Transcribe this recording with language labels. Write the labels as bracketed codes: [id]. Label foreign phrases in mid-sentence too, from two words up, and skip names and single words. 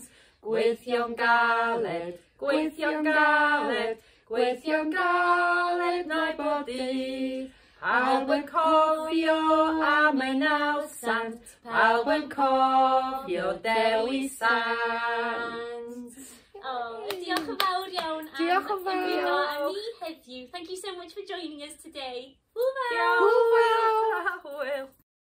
[cy] Gweithio'n galed, gweithio'n galed, gweithio'n galed neu bod dydd. Pawb yn cofio am ei naw sant, pawb yn cofio Dewi Sant. Diolch yn fawr iawn Diolch yn fawr. ymuno â ni heddiw. [en] Thank you so much for joining us today. [cy] Hwyl! Hwyl! Hwyl!